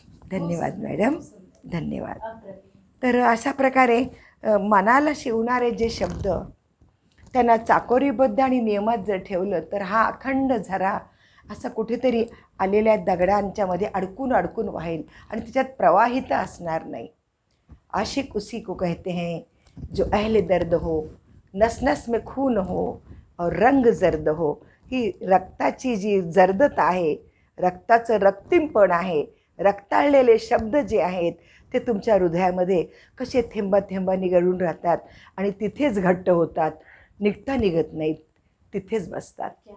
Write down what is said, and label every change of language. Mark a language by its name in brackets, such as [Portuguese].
[Marathi] धन्यवाद मॅडम, धन्यवाद. तर अशा प्रकारे मनाला शिवणारे जे शब्द त्यांना चाकोरीबद्ध आणि नियमात जर ठेवलं तर हा अखंड झरा असा कुठेतरी आलेल्या दगडांच्या मध्ये अडकून अडकून वाहेल आणि त्याच्यात प्रवाहिता असणार नाही. [Hindi] आशिक उसी को कहते हैं जो अहले दर्द हो, नस नस में खून हो और रंग जर्द हो. [Marathi] ही रक्ताची जी जर्दत आहे, रक्ताचं रक्तिमपण आहे, रक्ताळलेले शब्द जे आहेत ते तुमच्या हृदयामध्ये कसे थेंबा थेंबानी गळून राहतात आणि तिथेच घट्ट होतात, निघता निघत नाहीत, तिथेच बसतात.